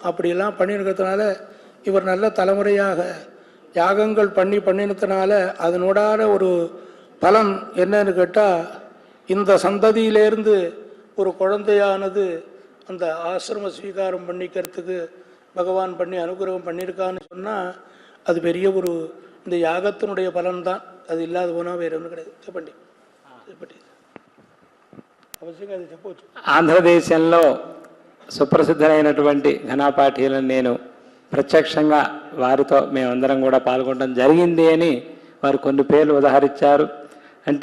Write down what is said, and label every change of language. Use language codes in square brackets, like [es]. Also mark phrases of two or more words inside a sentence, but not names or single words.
[ta] அப்படியெல்லாம் பண்ணியிருக்கிறதுனால இவர் நல்ல தலைமுறையாக யாகங்கள் பண்ணினதுனால அதனோடான ஒரு பலன் என்னன்னு கேட்டால், இந்த சந்ததியிலேருந்து ஒரு குழந்தையானது அந்த ஆசிரம ஸ்வீகாரம் பண்ணிக்கிறதுக்கு பகவான் பண்ணி அனுகிரகம் பண்ணியிருக்கான்னு சொன்னால் அது பெரிய ஒரு இந்த யாகத்தினுடைய பலன்தான். அது இல்லாத போனால் வேறு ஒன்றும் கிடையாது. [te] చెప్పండి అవశ్యంగా అది చెప్పవచ్చు. ఆంధ్రదేశంలో సుప్రసిద్ధమైనటువంటి ఘనాపాఠీలను నేను ప్రత్యక్షంగా వారితో మేమందరం కూడా పాల్గొనడం జరిగింది అని వారు కొన్ని పేర్లు ఉదహరించారు.